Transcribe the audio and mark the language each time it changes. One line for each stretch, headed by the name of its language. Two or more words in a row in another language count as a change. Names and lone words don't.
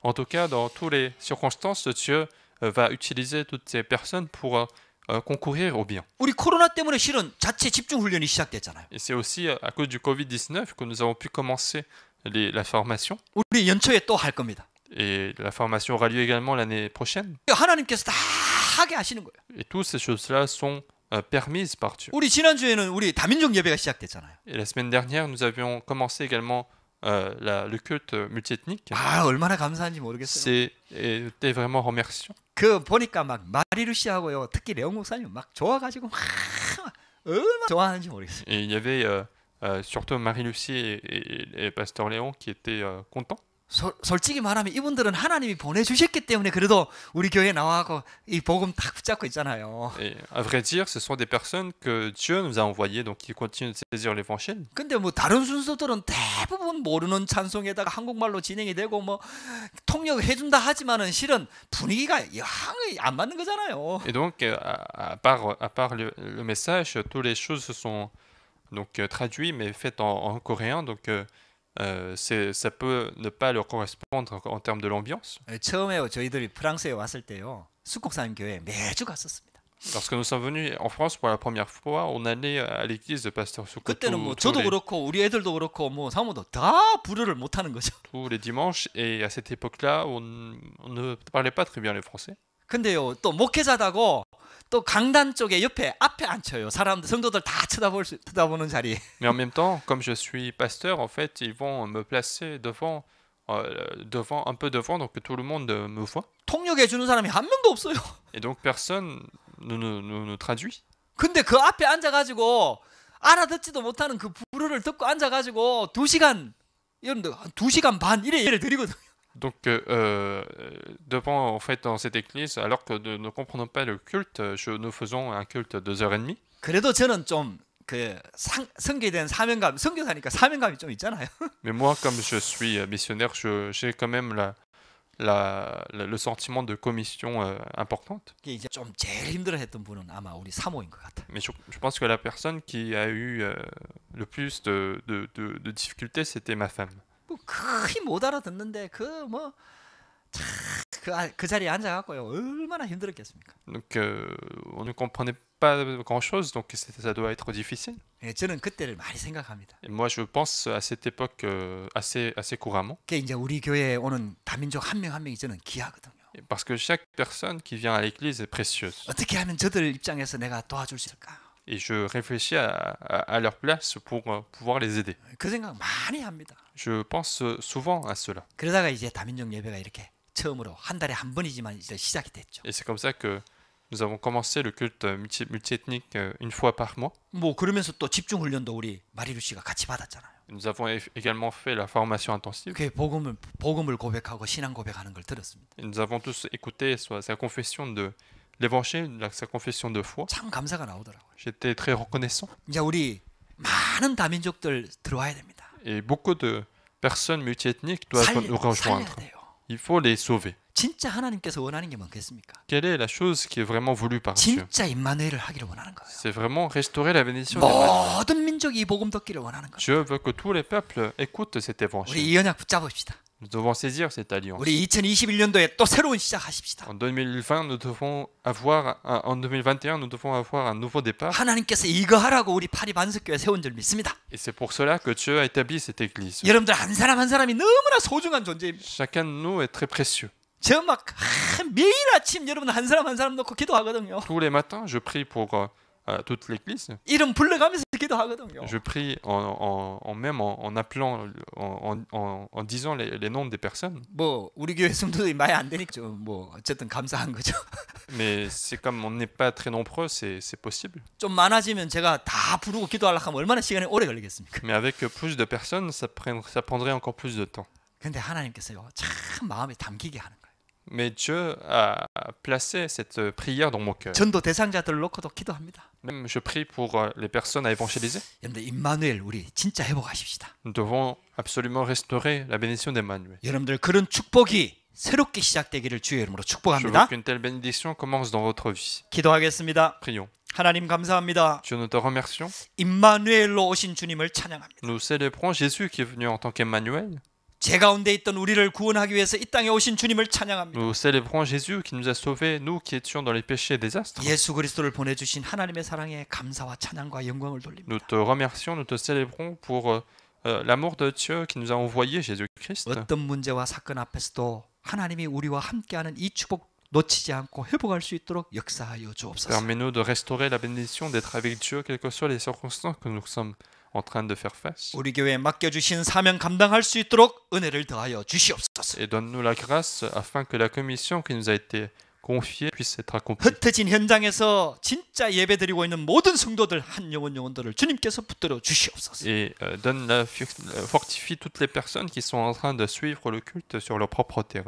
French: En tout cas, dans toutes les circonstances, Dieu va utiliser toutes ces personnes pour concourir au bien.
Korean: 우리 코로나 때문에 실은 자체 집중 훈련이 시작됐잖아요.
French: Et c'est aussi à cause du Covid-19 que nous avons pu commencer la formation.
Korean: 우리 연초에 또 할 겁니다.
French: Et la formation aura lieu également l'année prochaine.
Korean: 하나님께서 다 하게 하시는 거예요.
French: Et toutes ces choses-là sont permises par Dieu.
Korean: 우리 지난주에는 우리 다민족 예배가 시작됐잖아요.
French: Et la semaine dernière, nous avions commencé également le culte multiethnique.
Korean: 아, 얼마나 감사한지 모르겠어요.
French: C'était vraiment remerciant.
Korean: 그 보니까 막 마리루 씨하고요. 특히 레옹 목사님 막 좋아가지고 얼마나 좋아하는지 모르겠어요.
French: Et il y avait surtout Marie-Lucie et Pasteur Léon qui étaient contents.
Korean: 솔직히 말하면 이분들은 하나님이 보내주셨기 때문에 그래도 우리 교회에 나와서 이 복음 딱 붙잡고 있잖아요.
French: Et à vrai dire, ce sont des personnes que Dieu nous a envoyées, donc qui continuent de saisir l'évangile.
Korean: 근데 뭐 다른 순서들은 대부분 모르는 찬송에다가 한국말로 진행이 되고 뭐 통역해준다 하지만은 실은 분위기가 영이 안 맞는 거잖아요.
French: Et donc, à part le message, toutes les choses se sont donc traduites mais faites en coréen. Donc, ça peut ne pas leur correspondre en termes de l'ambiance.
Korean: 처음에 저희들이 프랑스에 왔을 때요. 숙국사님 교회 매주 갔었습니다.
French: Lorsque nous sommes venus en France pour la première fois, on allait à l'église de Pasteur Soukou
Korean: 그때는 뭐 저도 그렇고 우리 애들도 그렇고 뭐 사모도 다 불어를 못 하는 거죠.
French: tous les dimanches. Et à cette époque-là, on ne parlait pas très bien le français.
Korean: 근데요, 또 목회자다고 또 강단 쪽에 옆에 앞에 앉혀요. 사람들 성도들 다 쳐다보는 자리.
French: Mais en même temps, comme je suis pasteur, en fait, ils vont me placer devant, un peu devant, donc que tout le monde me voit.
Korean: 통역해 주는 사람이 한 명도 없어요.
French: Et donc personne ne nous traduit.
Korean: 근데 그 앞에 앉아가지고 알아듣지도 못하는 그 불어를 듣고 앉아가지고 2시간 이런 2시간 반 이래 예를 드리거든요.
French: Donc devant, en fait, dans cette église, alors que nous ne comprenons pas le culte, nous faisons un culte de 2h30.
Korean: 그래도 저는 좀 그 선교에 대한 사명감, 선교사니까 사명감이 좀 있잖아요.
French: Mais moi, comme je suis missionnaire, j'ai quand même le sentiment de commission importante.
Korean: 이게 이제 좀 제일 힘들어했던 분은 아마 우리 사모인 것 같아요.
French: Mais je pense que la personne qui a eu le plus de difficultés, c'était ma femme.
Korean: 뭐 거의 못 알아듣는데 그 자리에 앉아갖고요 얼마나 힘들었겠습니까?
French: Donc on ne comprenait pas grand-chose, donc ça doit être difficile.
Korean: 예, 저는 그때를 많이 생각합니다.
French: Et moi, je pense à cette époque assez couramment.
Korean: 그게 이제 우리 교회에 오는 다민족 한 명 한 명이 저는 귀하거든요.
French: Parce que chaque personne qui vient à l'église est précieuse.
Korean: 어떻게 하면 저들 입장에서 내가 도와줄 수 있을까?
French: Et je réfléchis à leur place pour pouvoir les aider.
Korean: 그 생각 많이 합니다.
French: Je pense souvent à cela.
Korean: 그러다가 이제 다민족 예배가 이렇게 처음으로 한 달에 한 번이지만 이제 시작이 됐죠.
French: Et c'est comme ça que nous avons commencé le culte multiethnique une fois par mois.
Korean: 뭐 그러면서 또 집중 훈련도 우리 마리루 씨가 같이 받았잖아요.
French: Nous avons également fait la formation intensive.
Korean: 그 복음을 고백하고 신앙 고백하는 걸 들었습니다.
French: Et nous avons tous écouté sa confession de l'évangile, sa confession de foi.
Korean: 참 감사가 나오더라고요.
French: J'étais très reconnaissant.
Korean: 이제 우리 많은 다민족들 들어와야 됩니다.
French: Et beaucoup de personnes multiethniques doivent nous rejoindre.
Korean: 살려야 돼요.
French: Il faut les sauver.
Korean: 진짜 하나님께서 원하는 게 뭐겠습니까?
French: Quelle est la chose qui est vraiment voulue par Dieu?
Korean: 진짜 임마누엘을 하기를 원하는 거예요.
French: C'est vraiment restaurer la bénédiction d'Emmanuel.
Korean: 모든 민족이 이 복음 듣기를 원하는 거예요.
French: Dieu veut que tous les peuples écoutent cet
Korean: 우리
French: évangile.
Korean: 이 언약 붙잡읍시다.
French: Nous devons saisir cette alliance.
Korean: 우리 2021년도에 또 새로운 시작하십시다.
French: En 2020, en 2021, nous devons avoir un nouveau départ.
Korean: 하나님께서 이거 하라고 우리 파리 반석교회 세운 줄 믿습니다.
French: Et c'est pour cela que Dieu a établi cette église.
Korean: 여러분들 한 사람 한 사람이 너무나 소중한 존재입니다.
French: Chacun de nous est très précieux.
Korean: 저 막 매일 아침 여러분 한 사람 한 사람 놓고 기도하거든요.
French: Tous les matins, je prie pour toute l'église.
Korean: 이름 불러가면서 기도하거든요.
French: Je prie en appelant, en disant les noms des personnes.
Korean: 뭐 우리 교회 성도들이 많이 안 되니까 좀 뭐 어쨌든 감사한 거죠.
French: Mais c'est comme on n'est pas très nombreux, c'est possible.
Korean: 좀 많아지면 제가 다 부르고 기도하려고 하면 얼마나 시간이 오래 걸리겠습니까?
French: Mais avec plus de personnes, ça prendrait encore plus de temps.
Korean: 근데 하나님께서요 참 마음에 담기게 하는 거예요.
French: Mais Dieu a placé cette prière dans mon cœur.
Korean: 전도 대상자들을 놓고도 기도합니다.
French: Même je prie pour les personnes à évangéliser.
Korean: 여러분들 임마누엘 우리 진짜 회복하십시다.
French: Nous devons absolument restaurer la bénédiction d'Emmanuel.
Korean: 여러분들 그런 축복이 새롭게 시작되기를 주의 이름으로
French: Je veux
Korean: 축복합니다.
French: qu'une telle bénédiction commence dans votre vie.
Korean: 기도하겠습니다.
French: Prions.
Korean: 하나님 감사합니다.
French: Dieu, nous te remercions.
Korean: 임마누엘로 오신 주님을 찬양합니다.
French: Nous célébrons Jésus qui est venu en tant qu'Emmanuel.
Korean: 제 가운데 있던 우리를 구원하기 위해서 이 땅에 오신 주님을 찬양합니다.
French: Nous célébrons Jésus qui nous a sauvés, nous qui étions dans les péchés et désastres.
Korean: 예수 그리스도를 보내주신 하나님의 사랑에 감사와 찬양과 영광을 돌립니다.
French: Nous te remercions, nous te célébrons pour l'amour de Dieu qui nous a envoyé Jésus-Christ.
Korean: 어떤 문제와 사건 앞에서도 하나님이 우리와 함께하는 이 축복 놓치지 않고 회복할 수 있도록 역사하여 주옵소서.
French: Permets-nous de restaurer la bénédiction, d'être avec Dieu, quelles que soient les circonstances que nous sommes en train de faire face.
Korean: 우리 교회에 맡겨주신 사명 감당할 수 있도록 은혜를 더하여 주시옵소서.
French: Et donne-nous la grâce afin que la commission qui nous a été confiée puisse être accomplie.
Korean: 흩어진 현장에서 진짜 예배드리고 있는 모든 성도들 한 영혼들을 주님께서 붙들어 주시옵소서.
French: Et fortifie toutes les personnes qui sont en train de suivre le culte sur leur propre terrain.